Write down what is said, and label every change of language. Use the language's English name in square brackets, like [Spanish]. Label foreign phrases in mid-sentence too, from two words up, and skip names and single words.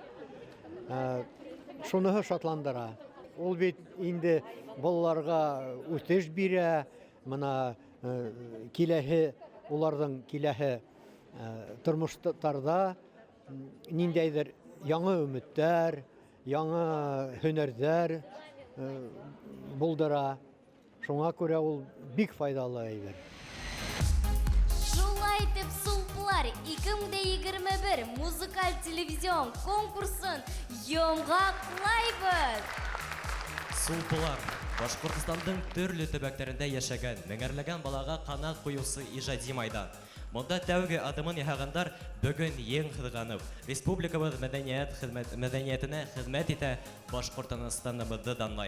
[Bashkir] Шуныһы шатландыра. Ул бит инде балаларға үҫеш бирә, мына киләһе, уларҙың киләһе тормоштарҙа ниндәйҙер яңы өмөттәр, яңы һөнәрҙәр булдыра. Шуңа күрә ул бик файдалы әйбер. Шулай итеп, Сулпылар 2021 музыкаль телевизион конкурсын йомғаҡлайбыҙ. Сулпылар. Башҡортостандың төрлө төбәктәрендә йәшәгән, меңәрләгән балаға ҡанат ҡуйыусы ижади майдан. Монда тәүге адымын яһағандар бөгөн ең һыҙғанып, республикабыҙ мәҙәниәтенә хеҙмәт итә, Башҡортостаныбыҙҙы данлай.